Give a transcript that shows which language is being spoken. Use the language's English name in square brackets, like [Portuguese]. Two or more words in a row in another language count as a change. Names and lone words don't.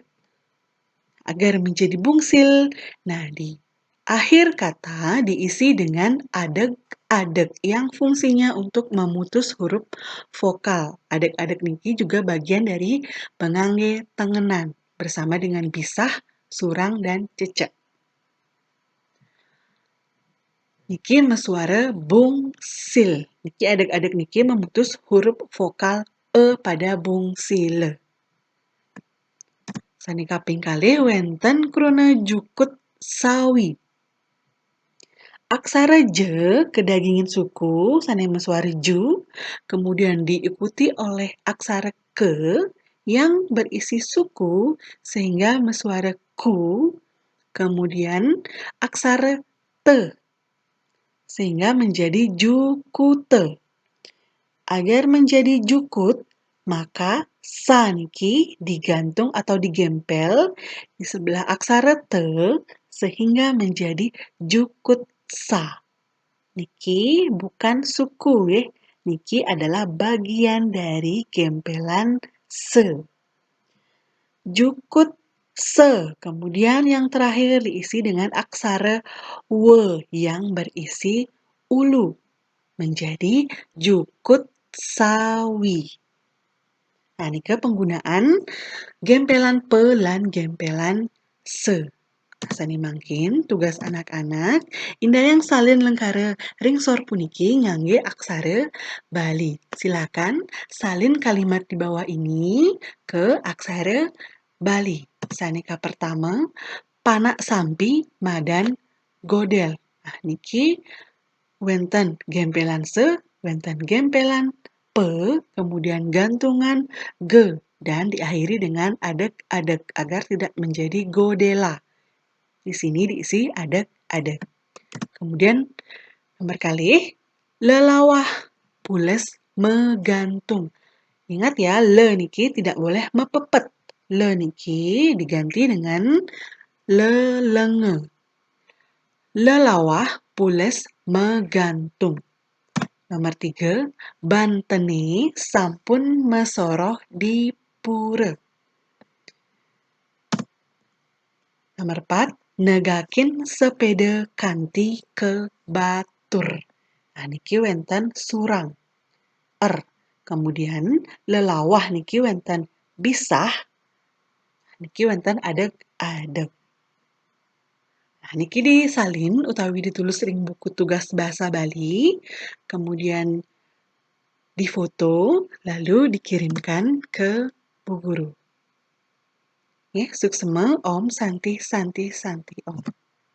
[Indonesian] Agar menjadi bungsil, nah di akhir kata diisi dengan adek yang fungsinya untuk memutus huruf vokal. Adek-adek niki juga bagian dari pengangge tengenan bersama dengan bisah, surang, dan cecek. [Balinese] Niki mesuara bungsil. [Indonesian] Niki adek-adek niki memutus huruf vokal e pada bungsile. [Balinese] Sanika pingkalih wenten kruna jukut sawi. [Indonesian] Aksara je [Balinese] kedagingin suku sane mesuari ju, [Indonesian] kemudian diikuti oleh aksara ke yang berisi suku sehingga [Balinese] mesuara ku, [Indonesian] kemudian aksara te sehingga menjadi jukute. Agar menjadi jukut, maka sa niki digantung atau digempel di sebelah aksara te sehingga menjadi jukut sa. Niki bukan suku ya. Niki adalah bagian dari gempelan se. Jukut se. Kemudian yang terakhir diisi dengan aksara we yang berisi ulu. Menjadi jukut sawi. Nah, niki penggunaan gempelan pe lan gempelan se. [Balinese] Sani mangkin tugas anak-anak indah yang salin lengkara ringsor puniki ngangge aksara Bali. [Indonesian] Silakan salin kalimat di bawah ini ke aksara Bali. [Balinese] Sanika pertama panak sampi madan godel. Nah, niki wenten gempelan se, wenten gempelan pe, [Indonesian] kemudian gantungan ge dan diakhiri dengan adek-adek agar tidak menjadi godela. Di sini diisi adek-adek. Kemudian nomor [Balinese] kali lelawah pules megantung. [Indonesian] Ingat ya, le niki tidak boleh mepepet. Le niki diganti dengan lelenge. [Balinese] Lelawah pules megantung. Nomor 3, bantene sampun mesoroh di pura. Nomor 4, negakin sepeda kanti ke batur. Nah, niki wenten surang. Kemudian lelawah niki wenten bisah. Niki wenten adek-adek. Nah, niki disalin utawi ditulis ring buku tugas bahasa Bali. [Indonesian] Kemudian difoto lalu dikirimkan ke Bu Guru. Ya, [Balinese] suksema Om Santi Santi Santi Om.